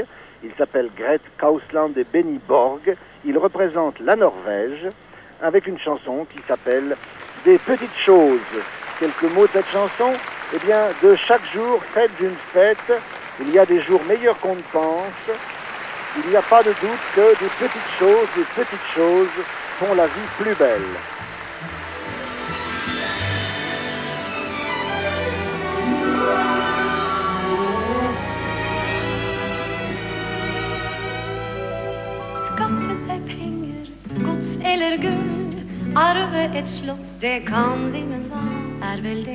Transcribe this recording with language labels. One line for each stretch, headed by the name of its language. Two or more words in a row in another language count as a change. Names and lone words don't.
French: Ils s'appellent Gret Kausland et Benny Borg. Ils représentent la Norvège avec une chanson qui s'appelle Des petites choses. Quelques mots de cette chanson. Eh bien, de chaque jour, fête d'une fête, il y a des jours meilleurs qu'on ne pense. Il n'y a pas de doute que des petites choses font la vie plus belle.
Norwegian: Skaffe seg penger, gods eller gull, arve et slott, det kan vi, men hva er vel det?